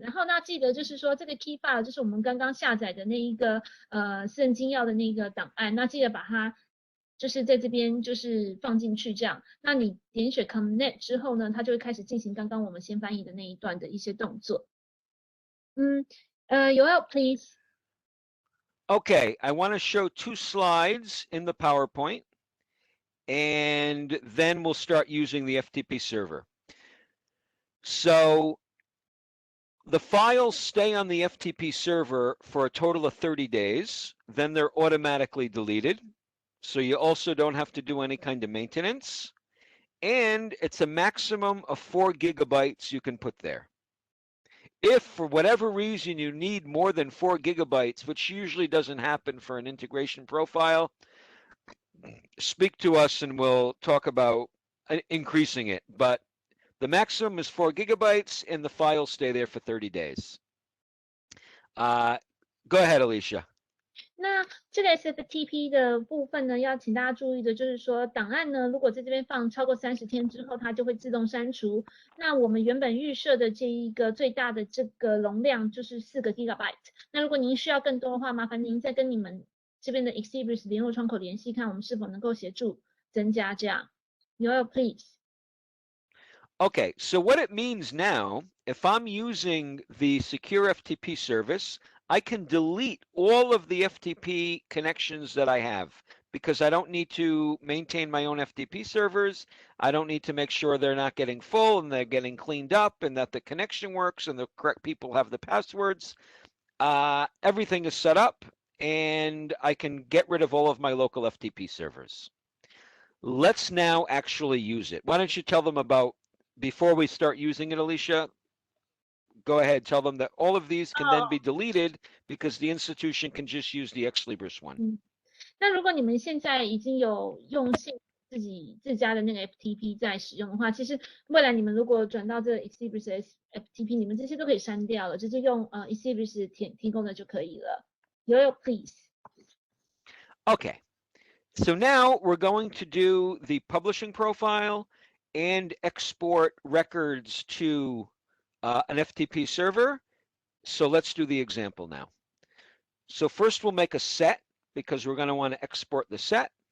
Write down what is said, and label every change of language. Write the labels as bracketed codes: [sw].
[zh] 然后那记得就是说这个 key file 就是我们刚刚下载的那一个私人金钥的那个档案，那记得把它就是在这边就是放进去这样。那你点选 connect 之后呢，它就会开始进行刚刚我们先翻译的那一段的一些动作。 [en] Yoel, please. Okay, I want to show 2 slides in the PowerPoint, and then we'll start using the FTP server. So the files stay on the FTP server for a total of 30 days, then they're automatically deleted. So you also don't have to do any kind of maintenance. And it's a maximum of 4 gigabytes you can put there. If for whatever reason you need more than 4 gigabytes, which usually doesn't happen for an integration profile, speak to us and we'll talk about increasing it. But the maximum is 4 gigabytes and the files stay there for 30 days. Go ahead, Alicia. [zh] 那这个 SFTP 的部分呢，要请大家注意的就是说，档案呢，如果在这边放超过30天之后，它就会自动删除。那我们原本预设的这一个最大的这个容量就是4个 gigabyte。那如果您需要更多的话，麻烦您再跟你们这边的 Ex Libris 联络窗口联系，看我们是否能够协助增加这样。 [en] Yoel, please. Okay, so what it means now, if I'm using the Secure FTP service, I can delete all of the FTP connections that I have because I don't need to maintain my own FTP servers. I don't need to make sure they're not getting full and they're getting cleaned up and that the connection works and the correct people have the passwords. Everything is set up and I can get rid of all of my local FTP servers. Let's now actually use it. Why don't you tell them about, before we start using it, Alicia, go ahead, tell them that all of these can then be deleted because the institution can just use the Ex Libris one. [zh] 那如果你们现在已经有用自家的那个 FTP 在使用的话，其实未来你们如果转到这个 Ex Libris SFTP， 你们这些都可以删掉了，直接用Ex Libris 提供的就可以了。 [en] Yoel, please. Okay, so now we're going to do the publishing profile and export records to an FTP server. So let's do the example now. So first we'll make a set because we're going to want to export the set.